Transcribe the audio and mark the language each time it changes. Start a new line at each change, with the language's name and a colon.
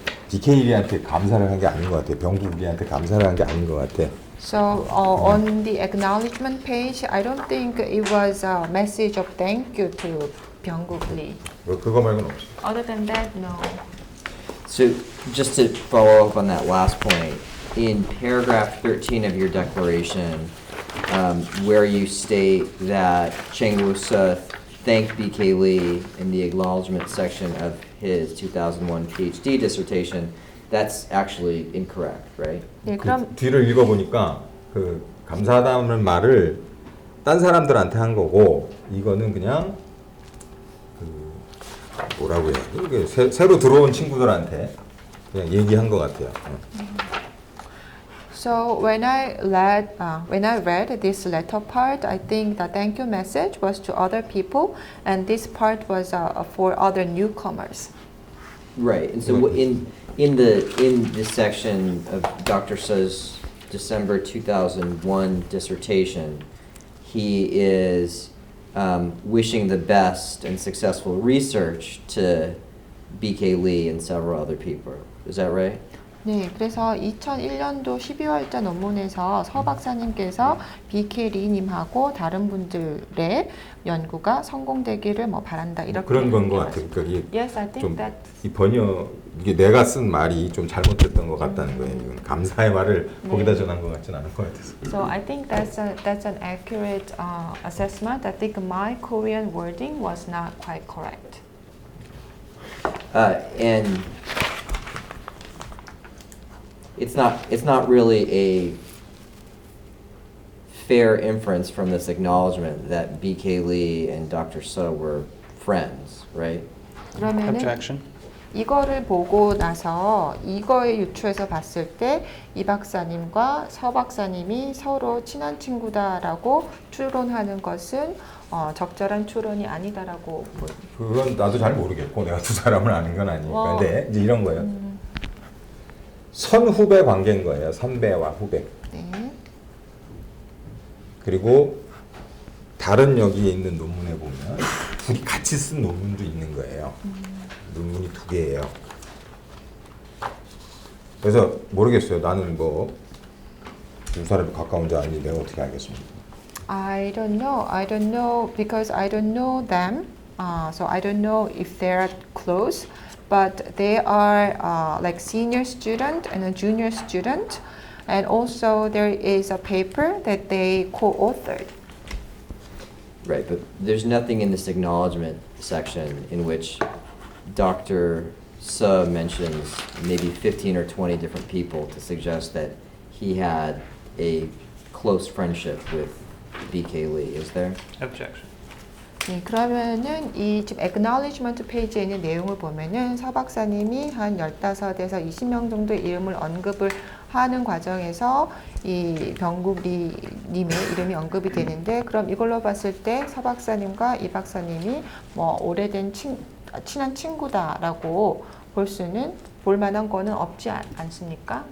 Korean: BK리한테 감사를 한 게 아닌 것 같아. 병국리한테 감사를 한 게 아닌 것 같아.
English: so on the acknowledgement page, I don't think it was a message of thank you to Byung-guk Lee.
Korean: 그거 말고는 없어.
English: Other than that, no. So just to follow up on that last point, in paragraph 13 of your declaration, where you state that Chang Woo-seo thanked BK Lee in the acknowledgement section of his 2001 PhD dissertation, that's actually incorrect, right?
Korean: 네, 그럼 그 뒤를 읽어보니까 그 감사하다는 말을 딴 사람들한테 한 거고 이거는 그냥 그 뭐라고 해야 돼? 이게 새로 들어온 친구들한테 그냥 얘기한 것 같아요.
English: So when I read this letter part, I think the thank you message was to other people, and this part was for other newcomers. Right, and so in this section of Dr. Suh's December 2001 dissertation, he is wishing the best and successful research to B.K. Lee and several other people. Is that right?
Korean: 네, 그래서 2001년도 12월자 논문에서 서 박사님께서 BK 리님하고 다른 분들의 연구가 성공되기를 뭐 바란다 이렇게 그런 건 것 같아요. 그러니까 이게
English: Yes, I think
Korean: 좀
English: that.
Korean: 이 번역 이게 내가 쓴 말이 좀 잘못됐던 것 같다는 거예요. 이건 감사의 말을 거기다 전한 것 같지는 않은 것 같아서.
English: So I think that's an accurate assessment. I think my Korean wording was not quite correct. And it's not really a fair inference from this acknowledgement that B.K. Lee and Dr. Suh were friends, right?
Korean: 그러면은
English: Objection.
Korean: 이거를 보고 나서 이거에 유추해서 봤을 때 이 박사님과 서 박사님이 서로 친한 친구다라고 추론하는 것은 적절한 추론이 아니다라고 보여요. 그건 나도 잘 모르겠고 내가 두 사람을 아는 건 아니니까. 와. 근데 이제 이런 거예요. 선후배 관계인 거예요. 선배와 후배. 네. 그리고 다른 여기에 있는 논문에 보면 둘이 같이 쓴 논문도 있는 거예요. 논문이 두 개예요. 그래서 모르겠어요. 나는 뭐 두 사람이 가까운지 아닌지 내가 어떻게 알겠습니까?
English: I don't know because I don't know them. So I don't know if they're close, but they are like senior student and a junior student, and also there is a paper that they co-authored. Right, but there's nothing in this acknowledgement section in which Dr. Suh mentions maybe 15 or 20 different people to suggest that he had a close friendship with B.K. Lee, is there? Objection.
Korean: 네, 그러면은 이 지금 acknowledgement 페이지에 있는 내용을 보면은 서 박사님이 한 15에서 20명 정도의 이름을 언급을 하는 과정에서 이 병국 리님의 이름이 언급이 되는데, 그럼 이걸로 봤을 때 서 박사님과 이 박사님이 뭐 오래된 친한 친구다라고 볼 만한 거는 없지 않습니까?